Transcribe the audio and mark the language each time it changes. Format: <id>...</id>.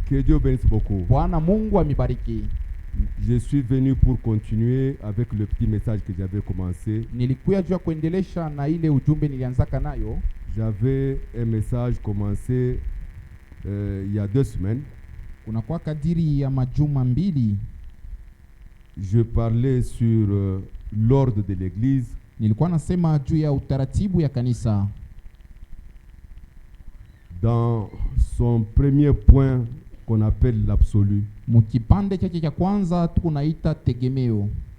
<fr>Que Dieu bénisse beaucoup.</fr> <sw>Bwana Mungu amibariki.</sw> <fr>Je suis venu pour continuer avec le petit message que j'avais commencé.</fr> <sw>Nilikuja juu ya kuendelesha na ile ujumbe nilianzaka nayo.</sw> <fr>J'avais un message commencé il y a 2 semaines.</fr> <sw>Kuna kwa kadiri ya majuma mbili.</sw> <fr>Je parlais sur l'ordre de l'église.</fr> <sw>Nilikuwa nasema juu ya utaratibu ya kanisa.</sw> <fr>Dans son premier point qu'on appelle l'absolu.</fr> <sw>Mukipande chake cha kwanza tunaita tegemeo.</sw>